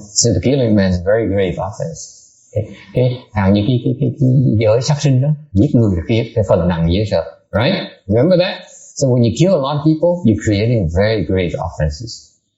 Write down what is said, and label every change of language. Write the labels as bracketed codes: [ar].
[en] So the killing man is a very grave offense. [vi] Cái hàng như cái giới sát sinh đó, giết người là cái phần nặng dễ sợ, right? [en] Remember that? So when you kill a lot of people, you're creating very grave offenses.